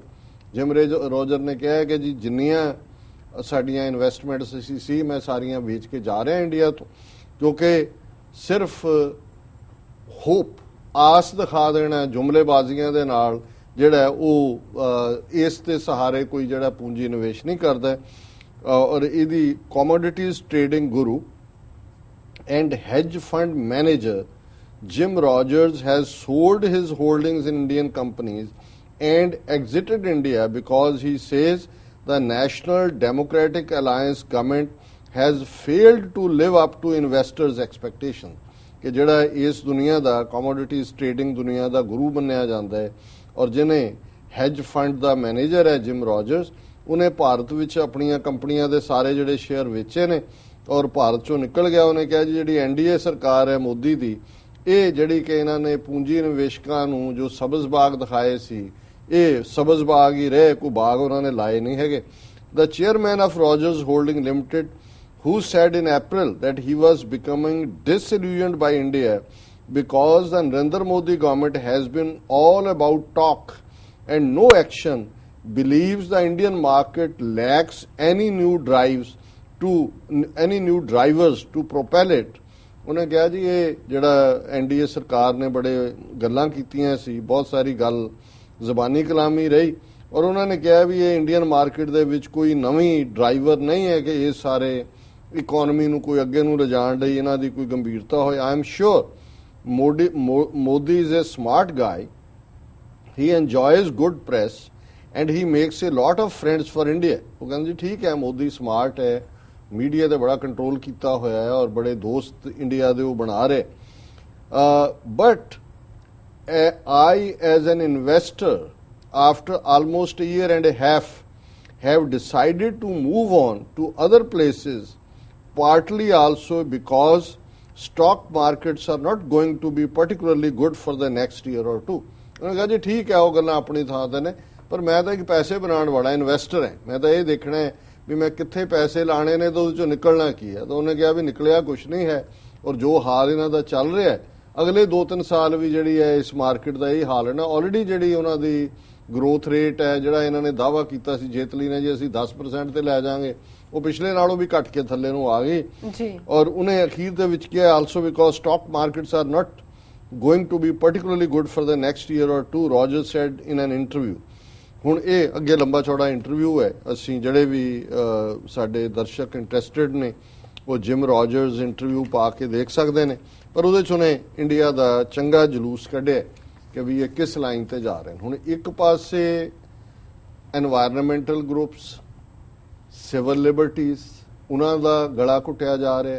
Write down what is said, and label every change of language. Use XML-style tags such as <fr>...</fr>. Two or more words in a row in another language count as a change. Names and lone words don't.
<pa>ਜਿਮ ਰੋਜਰ ਨੇ ਕਿਹਾ ਕਿ ਜੀ ਜਿੰਨੀਆਂ ਸਾਡੀਆਂ ਇਨਵੈਸਟਮੈਂਟਸ ਸੀ ਮੈਂ ਸਾਰੀਆਂ ਵੇਚ ਕੇ ਜਾ ਰਿਹਾ ਇੰਡੀਆ ਤੋਂ, ਕਿਉਂਕਿ ਸਿਰਫ ਹੋਪ ਆਸ ਦਿਖਾ ਦੇਣਾ ਜੁਮਲੇਬਾਜ਼ੀਆਂ ਦੇ ਨਾਲ ਜਿਹੜਾ ਉਹ ਇਸ ਦੇ ਸਹਾਰੇ ਕੋਈ ਜਿਹੜਾ ਪੂੰਜੀ ਨਿਵੇਸ਼ ਨਹੀਂ ਕਰਦਾ। ਔਰ ਇਹਦੀ</pa> <en>commodities trading guru and hedge fund manager Jim Rogers has sold his holdings in Indian companies and exited India because he says the National Democratic Alliance government has failed to live up to investors' expectations।</en> <pa>ਕਿ ਜਿਹੜਾ ਇਸ ਦੁਨੀਆ ਦਾ</pa> <en>commodities trading</en> <pa>ਦੁਨੀਆ ਦਾ ਗੁਰੂ ਮੰਨਿਆ ਜਾਂਦਾ ਹੈ ਔਰ ਜਿਹਨੇ</pa> <en>hedge fund</en> <pa>ਦਾ ਮੈਨੇਜਰ ਹੈ ਜਿਮ ਰੋਜਰਸ, ਉਹਨੇ ਭਾਰਤ ਵਿੱਚ ਆਪਣੀਆਂ ਕੰਪਨੀਆਂ ਦੇ ਸਾਰੇ ਜਿਹੜੇ ਸ਼ੇਅਰ ਵੇਚੇ ਨੇ ਔਰ ਭਾਰਤ ਚੋਂ ਨਿਕਲ ਗਿਆ। ਉਹਨੇ ਕਿਹਾ ਜੀ ਜਿਹੜੀ NDA ਸਰਕਾਰ ਹੈ ਮੋਦੀ ਦੀ, ਇਹ ਜਿਹੜੀ ਕਿ ਇਹਨਾਂ ਨੇ ਪੂੰਜੀ ਨਿਵੇਸ਼ਕਾਂ ਨੂੰ ਜੋ ਸਬਜ਼ ਬਾਗ ਦਿਖਾਏ ਸੀ, ਇਹ ਸਬਜ਼ ਬਾਗ ਹੀ ਰਹੇ, ਕੋਈ ਬਾਗ ਉਹਨਾਂ ਨੇ ਲਾਏ ਨਹੀਂ ਹੈਗੇ।</pa> <en>The chairman of Rogers Holding Limited, who said in April that he was becoming disillusioned by India because the Narendra Modi government has been all about talk and no action, believes the Indian market lacks any new drivers to propel it।</en> <pa>ਉਹਨੇ ਕਿਹਾ ਜੀ ਇਹ ਜਿਹੜਾ NDA ਸਰਕਾਰ ਨੇ ਬੜੇ ਗੱਲਾਂ ਕੀਤੀਆਂ ਸੀ, ਬਹੁਤ ਸਾਰੀ ਗੱਲ ਜ਼ਬਾਨੀ ਕਲਾਮੀ ਰਹੀ ਔਰ ਉਹਨਾਂ ਨੇ ਕਿਹਾ ਵੀ ਇਹ</pa> <en>Indian market</en> <pa>ਦੇ ਵਿੱਚ ਕੋਈ ਨਵੀਂ ਡਰਾਈਵਰ ਨਹੀਂ ਹੈ ਕਿ ਇਹ ਸਾਰੇ ਇਕਨੋਮੀ ਨੂੰ ਕੋਈ ਅੱਗੇ ਨੂੰ ਲਿਜਾਣ ਲਈ ਇਹਨਾਂ ਦੀ ਕੋਈ ਗੰਭੀਰਤਾ ਹੋਏ।</pa> <en>I am sure Modi is a smart guy, he enjoys good press and he makes a lot of friends for India।</en> <pa>ਉਹ ਕਹਿੰਦੇ ਜੀ ਠੀਕ ਹੈ, ਮੋਦੀ ਸਮਾਰਟ ਹੈ, ਮੀਡੀਆ ਤੇ ਬੜਾ ਕੰਟਰੋਲ ਕੀਤਾ ਹੋਇਆ ਹੈ ਔਰ ਬੜੇ ਦੋਸਤ ਇੰਡੀਆ ਦੇ ਉਹ ਬਣਾ ਰਹੇ।</pa> <en>ਬਟ I as an investor after almost a year and a half have decided to move on to other places, partly also because stock markets are not going to be particularly good for the next year or two।</en> <pa>ਉਹਨੇ ਕਿਹਾ ਜੀ ਠੀਕ ਹੈ, ਉਹ ਗੱਲਾਂ ਆਪਣੀ ਥਾਂ ਤੇ ਨੇ, ਪਰ ਮੈਂ ਤਾਂ ਇੱਕ ਪੈਸੇ ਬਣਾਉਣ ਵਾਲਾ ਇਨਵੈਸਟਰ ਹਾਂ, ਮੈਂ ਤਾਂ ਇਹ ਦੇਖਣਾ ਹੈ ਵੀ ਮੈਂ ਕਿੱਥੇ ਪੈਸੇ ਲਾਣੇ ਨੇ ਤਾਂ ਉਹਦੇ ਚੋਂ ਨਿਕਲਣਾ ਕੀ ਹੈ। ਤਾਂ ਉਹਨੇ ਕਿਹਾ ਵੀ ਨਿਕਲਿਆ ਕੁਝ ਨਹੀਂ ਹੈ ਔਰ ਜੋ ਹਾਲ ਇਹਨਾਂ ਦਾ ਚੱਲ ਰਿਹਾ ਹੈ ਅਗਲੇ 2-3 ਸਾਲ ਵੀ ਜਿਹੜੀ ਹੈ ਇਸ ਮਾਰਕੀਟ ਦਾ ਇਹ ਹਾਲ ਹੈ ਨਾ। ਆਲਰੇਡੀ ਜਿਹੜੀ ਉਹਨਾਂ ਦੀ</pa> <en>growth rate</en> <pa>ਹੈ, ਜਿਹੜਾ ਇਹਨਾਂ ਨੇ ਦਾਅਵਾ ਕੀਤਾ ਸੀ ਜੇਤਲੀ ਨੇ ਜੀ ਅਸੀਂ 10% ਤੇ ਲੈ ਜਾਾਂਗੇ, ਉਹ ਪਿਛਲੇ ਨਾਲੋਂ ਵੀ ਘਟ ਕੇ ਥੱਲੇ ਨੂੰ ਆ ਗਈ ਜੀ। ਔਰ ਉਹਨੇ ਅਖੀਰ ਦੇ ਵਿੱਚ ਕਿਹਾ</pa> <en>also because stock markets are not going to be particularly good for the next year or two, Rogers said in an interview।</en> <pa>ਹੁਣ ਇਹ ਅੱਗੇ ਲੰਬਾ ਚੌੜਾ ਇੰਟਰਵਿਊ ਹੈ, ਅਸੀਂ ਜਿਹੜੇ ਵੀ ਸਾਡੇ ਦਰਸ਼ਕ ਇੰਟਰਸਟਿਡ ਨੇ ਉਹ ਜਿਮ ਰੋਜਰਸ ਇੰਟਰਵਿਊ ਪਾ ਕੇ ਦੇਖ ਸਕਦੇ ਨੇ, ਪਰ ਉਹਦੇ 'ਚ ਉਹਨੇ ਇੰਡੀਆ ਦਾ ਚੰਗਾ ਜਲੂਸ ਕੱਢਿਆ ਕਿ ਵੀ ਇਹ ਕਿਸ ਲਾਈਨ ਤੇ ਜਾ ਰਹੇ ਨੇ। ਹੁਣ ਇੱਕ ਪਾਸੇ</pa> <en>environmental groups, civil liberties,</en> <pa>ਉਹਨਾਂ ਦਾ ਗਲਾ ਘੁੱਟਿਆ ਜਾ ਰਿਹਾ।</pa>